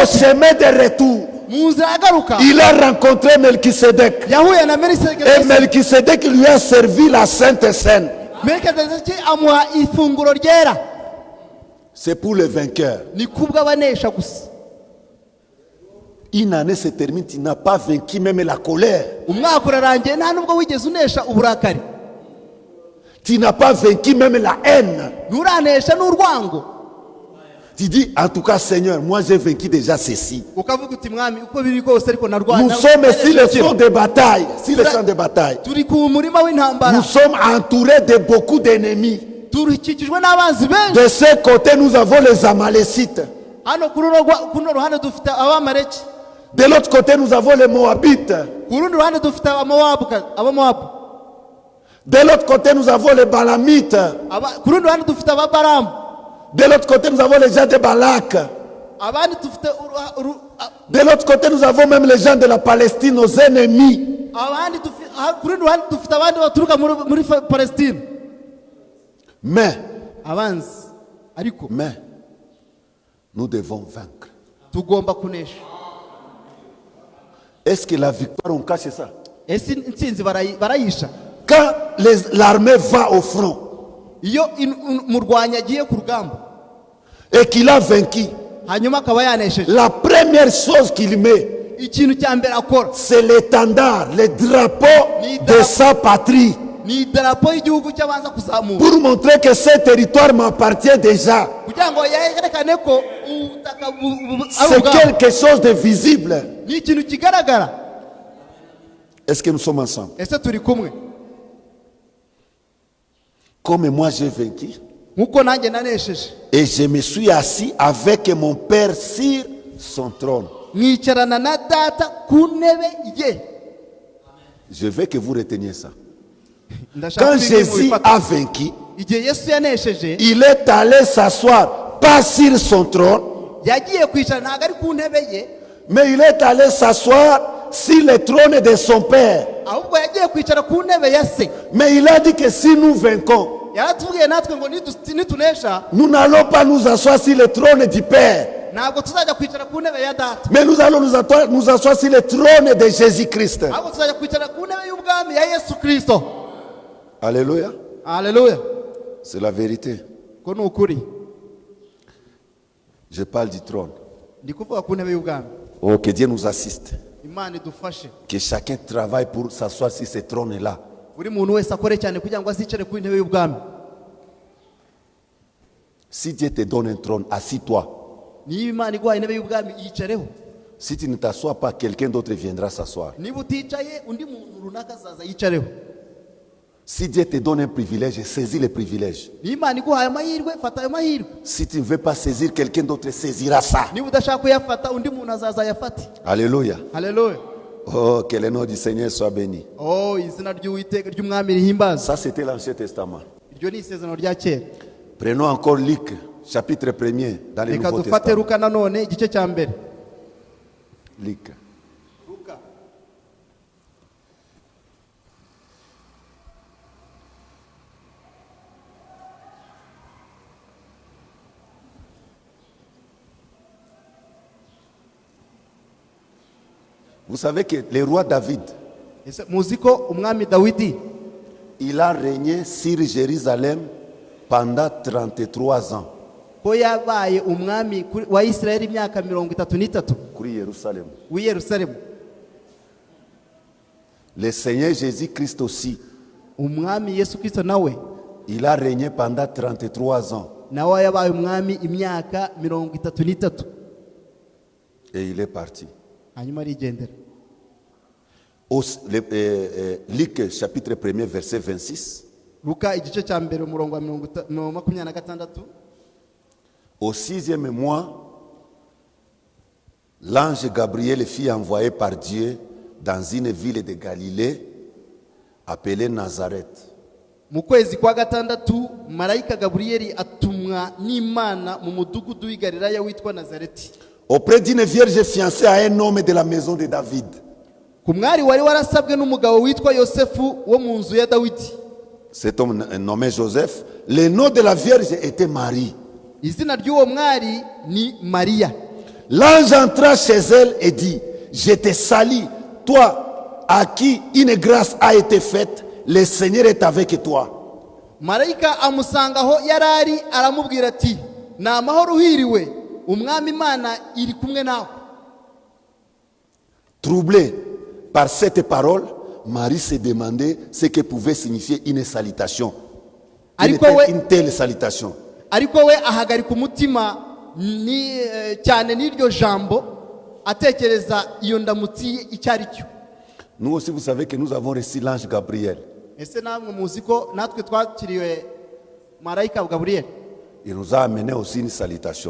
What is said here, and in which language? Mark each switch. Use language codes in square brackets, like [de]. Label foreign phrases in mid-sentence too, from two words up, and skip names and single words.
[rw] Yesu, [fr] chemin de retour, [rw] mu nzira agaruka [fr] il a rencontré Melchisedec. [rw] yahuye na [fr] Et [rw] Melikisedeki. [fr] Melchisedec lui a servi la Sainte Seine. [rw] Melikisedeki amuha ifunguro ryera. [fr] C'est pour les vainqueurs. [rw] Ni kubw'abanesha gusa. [fr] Une année se termine, tu n'as pas vaincu même la colère. [rw] Umwaka urarangiye nta nubwo wigeze unesha uburakari, [fr] Tu n'as pas vaincu même la haine. [rw] nturanesha n'urwango. [fr] Tu dis, en tout cas, Seigneur, moi j'ai vaincu déjà ceci. [rw] Ukavuga uti mwami uko biri kose ariko narwana. [fr] Nous sommes sur le front de bataille. Sur le champ de bataille. [rw] Turi ku murima w'intambara, [fr] Nous sommes entourés de beaucoup d'ennemis. [rw] turikikijwe n'abanzi benshi. [fr] De ce côté, nous avons les Amalécites. [rw] Hano kuno ruhande dufite Abamaleki, [fr] De l'autre côté, nous avons les Moabites. [rw] ku rundi ruhande dufite Abamowabu, [fr] De l'autre côté, nous avons les Balamites. [rw] ku rundi ruhande dufite Ababaramu, [fr] De l'autre côté, nous avons les gens de Balak. [rw] abandi dufite [fr] De l'autre côté, nous avons même les gens de la Palestine, nos ennemis. [rw] abandi ku rundi ruhande dufite abandi baturuka muri Palestine, [fr] Mais [rw] abanzi. Ariko [fr] nous devons vaincre. [rw] tugomba kunesha. [fr] Est-ce que la victoire, on cache ça? [rw] Ese intsinzi barayisha [fr] Quand l'armée va au front [rw] iyo umurwanyi agiye ku rugamba [fr] et qu'il a vaincu, [rw] hanyuma akaba yanesheje, [fr] la première chose qu'il met, [rw] ikintu cya mbere akora [fr] c'est l'étendard, le drapeau de sa patrie, [rw] ni idarapo y'igihugu cy'abanza kuzamura, [fr] pour montrer que ce territoire m'appartient déjà. [rw] kugira ngo yerekane ko ubutaka ari [fr] C'est [rw] ubwabo. [fr] quelque chose de visible. [rw] Ni ikintu kigaragara. [fr] Est-ce que nous sommes ensemble? [rw] Ese turi kumwe? [fr] Comme moi j'ai vaincu [rw] Nkuko nanjye nanesheje, [fr] et je me suis assis avec mon Père sur son trône. [rw] mwicarana na data ku ntebe ye. [fr] Je veux que vous reteniez ça. [rw] Ndashaka [fr] Quand [rw] ko ibi [fr] Jésus [rw] mubifata. [fr] a vaincu, [rw] Igihe Yesu yanesheje, [fr] il est allé s'asseoir, pas sur son trône, [rw] yagiye kwicara ntabwo ari ku ntebe ye, [fr] mais il est allé s'asseoir sur le trône de son Père. [rw] ahubwo yagiye kwicara ku ntebe ya se. [fr] Mais il a dit que si nous vaincons, [rw] Yaratubwiye natwe ngo nitunesha, [fr] nous n'allons pas nous asseoir sur le trône du Père, [rw] ntabwo tuzajya kwicara ku ntebe ya data, [fr] mais nous allons nous asseoir sur le trône de Jésus-Christ. [rw] ahubwo tuzajya kwicara ku ntebe y'ubwami ya Yesu Kristo. [fr] Alléluia. [rw] Haleluya. [fr] C'est la vérité. [rw] Ko ni ukuri. [fr] Je parle du trône. [rw] Ndi kuvuga ku ntebe y'ubwami. [fr] Oh, que Dieu nous assiste. [rw] Imana idufashe. [fr] Que chacun travaille pour s'asseoir sur ce trône-là. [rw] Buri muntu wese akore cyane kugira ngo azicare ku ntebe y'ubwami. [fr] Si Dieu te donne un trône, assis-toi. [rw] Niba Imana iguhaye intebe y'ubwami yicareho. [fr] Si tu ne t'assois pas, quelqu'un d'autre viendra s'asseoir. [rw] Niba uticaye undi muntu runaka azaza yicareho. [fr] Si Dieu te donne un privilège, saisis le privilège. [rw] Niba Imana iguhaye amahirwe, fata ayo mahirwe. [fr] Si tu ne veux pas saisir, quelqu'un d'autre saisira ça. [rw] Niba udashaka kuyafata undi muntu azaza ayafate. [fr] Alléluia. [rw] Haleluya. [fr] Oh, que le nom du Seigneur soit béni. [rw] Oh, izina ry'Uwiteka ry'umwami rihimbaza. [fr] Ça, c'était l'Ancien Testament. [rw] Iryo ni isezerano rya kera. [fr] Prenons encore Luc, chapitre 1er, dans le [rw] Reka [fr] Nouveau [rw] dufate [fr] Testament. [rw] Luka nanone igice cya mbere. [fr] Luc. [rw] Luka. [fr] Vous savez que le roi David, [rw] Ese muzi ko umwami Dawidi [fr] il a régné sur Jérusalem pendant 33 ans. [rw] ko yabaye umwami wa Isirayeli imyaka 33 Kuri Yerusalem. w'i Yerusalemu. [fr] Le Seigneur Jésus-Christ aussi, [rw] Umwami Yesu Kristo nawe [fr] il a régné pendant 33 ans. [rw] nawe yabaye umwami imyaka 33 [fr] Et il est parti. [rw] hanyuma arigendera. [fr] Luc chapitre 1er verset 26. [rw] Luka igice cya mbere umurongo wa 26. [fr] Au 6e mois, l'ange Gabriel fut envoyé par Dieu dans une ville de Galilée appelée Nazareth. [rw] Mu kwezi kwa gatandatu marayika Gaburiyeli atumwa n'Imana mu mudugudu w'i Galilaya witwa Nazareti, [fr] Auprès d'une vierge fiancée à un homme de la maison de David. [rw] ku mwari wari warasabwe n'umugabo witwa Yosefu wo mu nzu ya Dawidi. [fr] Cet homme nommé Joseph, le nom de la vierge était Marie. [rw] Izina ry'uwo mwari ni Mariya. [fr] L'ange entra chez elle et dit, je te salue, toi à qui une grâce a été faite, le Seigneur est avec toi. [rw] Marayika amusanga aho yarari aramubwira ati, ni amahoro uhiriwe, umwami Imana iri kumwe nawe. [fr] Troublé par cette parole, Marie se demandait ce que pouvait signifier une salutation. Une telle salutation. [rw] Ariko we ahagarika umutima cyane n'iryo jambo atekereza iyo ndamutsi icyo ari cyo. [fr] Nous aussi, vous savez que nous avons reçu l'ange Gabriel. [rw] Ese namwe muzi ko natwe twakiriwe marayika Gaburiyeli. [fr] Il nous a amené aussi une salutation.